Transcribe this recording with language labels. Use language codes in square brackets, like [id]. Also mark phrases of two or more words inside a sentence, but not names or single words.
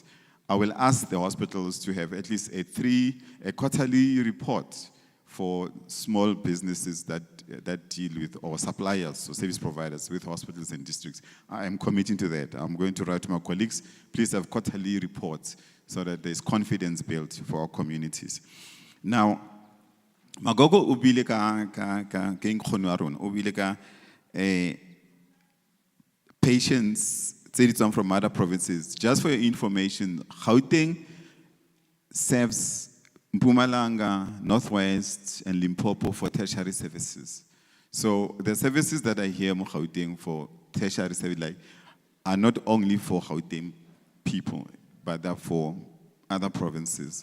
[en] I will ask the hospitals to have at least a quarterly report for small businesses that deal with, or suppliers or service providers with hospitals and districts. I am committing to that. I'm going to write to my colleagues, please have quarterly reports so that there's confidence built for our communities. Now, Magogo ubile ka patients from other provinces. Just for your information, Gauteng serves Mpumalanga, Northwest, and Limpopo for tertiary services. So the services that I hear in Gauteng for tertiary services are not only for Gauteng people, but they're for other provinces.